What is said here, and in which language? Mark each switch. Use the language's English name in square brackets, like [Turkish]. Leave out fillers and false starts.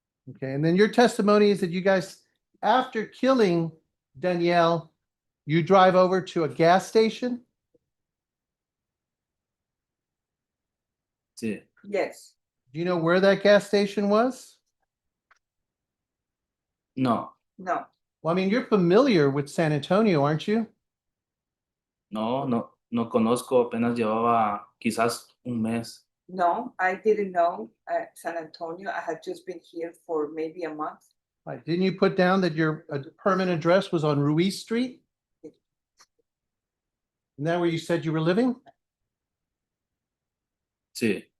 [English] Okay, and then your testimony is that you guys, after killing Danielle, you drive over to a gas station? [Spanish] sí. [English] Yes. Do you know where that gas station was? [Spanish] No, [English] No. Well, I mean, you're familiar with San Antonio, aren't you? [Spanish] no conozco, apenas llevaba quizás un mes. [English] No, I didn't know San Antonio. I had just been here for maybe a month. Right, didn't you put down that your permanent address was on Ruiz Street? Isn't that where you said you were living? [Spanish] Sí,